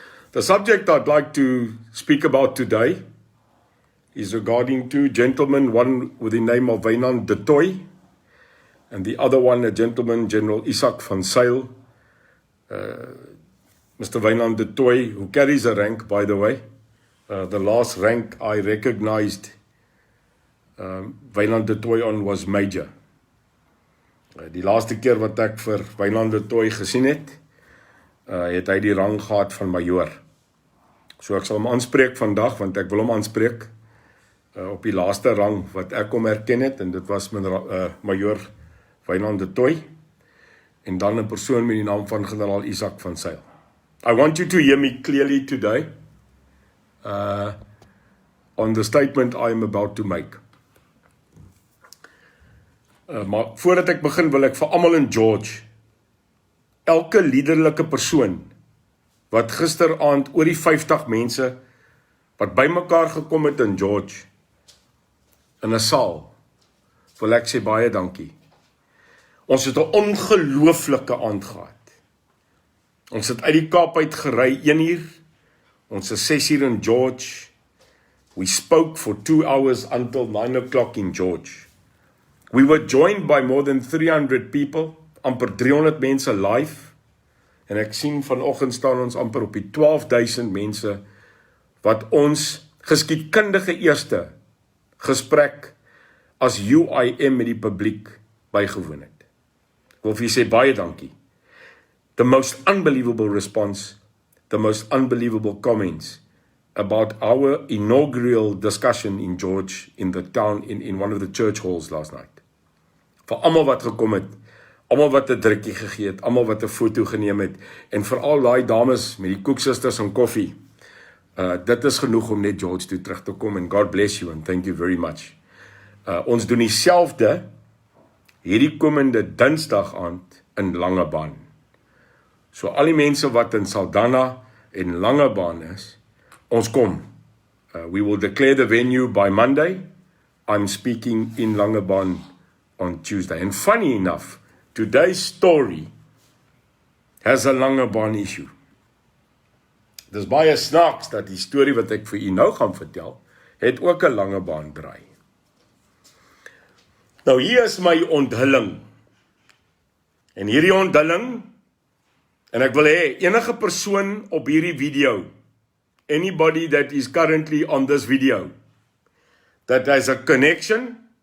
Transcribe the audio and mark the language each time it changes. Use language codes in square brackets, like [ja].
[en] The subject I'd like to speak about today is regarding 2 gentlemen, one with the name of Wynand de Toit, and the other one a gentleman, General Izak van Sail. Mr. Wynand de Toit, who carries a rank, by the way. The last rank I recognized Wynand de Toit on was Major. [af] Die laaste keer wat ek vir Wynand de Toit gesien het, het hy die rang gehad van Major. So ek sal hom aanspreek vandag, want ek wil hom aanspreek op die laaste rang wat ek hom herken het, en dit was Major Wynand de Toit, en dan 'n persoon met die naam van generaal Izak van Sail. [en] I want you to hear me clearly today on the statement I am about to make. [af] Maar voordat ek begin wil ek vir almal in George, elke liderlike persoon wat gisteraand oor die 50 mense wat bymekaar gekom het in George in 'n saal, wil ek sê baie dankie. Ons het 'n ongelooflike aand gehad. Ons het uit die Kaap uit gery 1 uur. Ons is 6 uur in George. [en] We spoke for 2 hours until 9 o'clock in George. We were joined by more than 300 people, [af] amper 300 mense live, en ek sien vanoggend staan ons amper op die 12,000 mense wat ons geskiedkundige eerste gesprek as UIM met die publiek bygewoon het. Ek wil vir julle sê baie dankie. [en] The most unbelievable response, the most unbelievable comments about our inaugural discussion in George, in the town, in one of the church halls last night. [af] Vir almal wat gekom het, almal wat 'n drukkie gegee het, almal wat 'n foto geneem het, en veral daai dames met die koeksusters en koffie. Dit is genoeg om net George toe terug te kom, [en] and God bless you and thank you very much. [af] Ons doen dieselfde hierdie komende Dinsdag aand in Langebaan. So al die mense wat in Saldanha en Langebaan is, ons kom. [en] We will declare the venue by Monday. I'm speaking in Langebaan on Tuesday. And funny enough, today's story has a lange baan issue. [af] Dis baie snaaks dat die storie wat ek vir u nou gaan vertel, het ook 'n lange baan draai. Nou hier is my onthulling. En hierdie onthulling, en ek wil hê enige persoon op hierdie video, [en] anybody that is currently on this video, that has a connection,